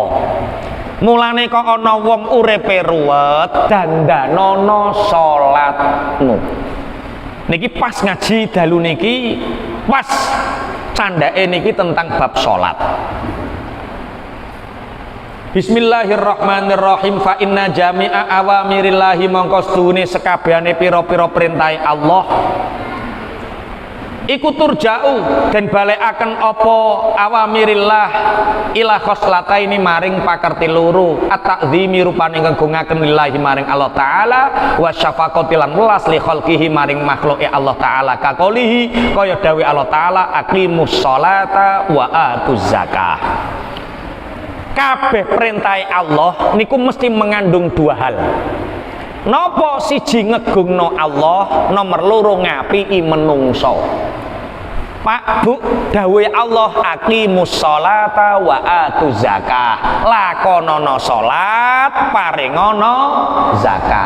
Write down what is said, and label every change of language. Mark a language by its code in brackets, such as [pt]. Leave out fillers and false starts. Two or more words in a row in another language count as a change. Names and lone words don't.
[jv] Mulane kok ana wong uripe ruwet, dandanana salatmu. Niki pas ngaji dalu niki, pas candake niki tentang bab salat. [ar] بسم الله الرحمن الرحيم. فإن جميع أوامر الله [jv] mongko sedune sekabehane pira-pira perintahe Allah iku turja'u dan balekaken apa awamirillah [ar] إلى خصلتين [jv] maring pakerti loro at-ta'zimi rupane ngagungaken lillahi maring Allah taala [ar] والشفقة [jv] lan welas [ar] لخلقه [jv] maring makhluke Allah taala kakolihi kaya dawuh Allah taala [ar] أقيموا الصلاة وآتوا الزكاة. [jv] Kabeh perintahe Allah niku mesti [id] mengandung dua hal. [jv] Napa siji ngegungno Allah, nomor loro ngapiki menungso. Pak Bu, dawuhe Allah [ar] أقيموا الصلاة وآتوا الزكاة. [jv] Lakonono salat, paringono zakat.